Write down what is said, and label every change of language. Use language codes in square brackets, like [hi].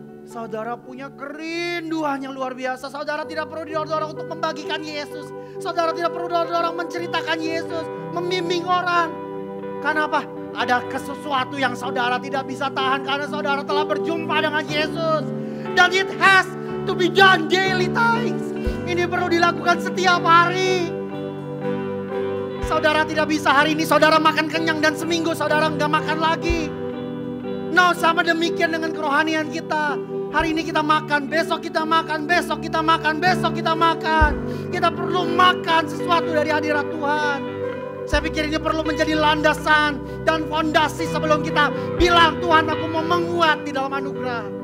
[id] Saudara punya kerinduan yang luar biasa. Saudara tidak perlu didorong-dorong untuk membagikan Yesus. Saudara tidak perlu didorong-dorong menceritakan Yesus. Membimbing orang. Karena apa? Ada sesuatu yang saudara tidak bisa tahan karena saudara telah berjumpa dengan Yesus. [en] Dan it has to be done daily times. [id] Ini perlu dilakukan setiap hari. Saudara tidak bisa hari ini saudara makan kenyang dan seminggu saudara nggak makan lagi. No, sama demikian dengan kerohanian kita. Hari ini kita makan, besok kita makan, besok kita makan, besok kita makan. Kita perlu makan sesuatu dari hadirat Tuhan. Saya pikir ini perlu menjadi landasan dan fondasi sebelum kita bilang, Tuhan aku mau menguat di dalam anugerah.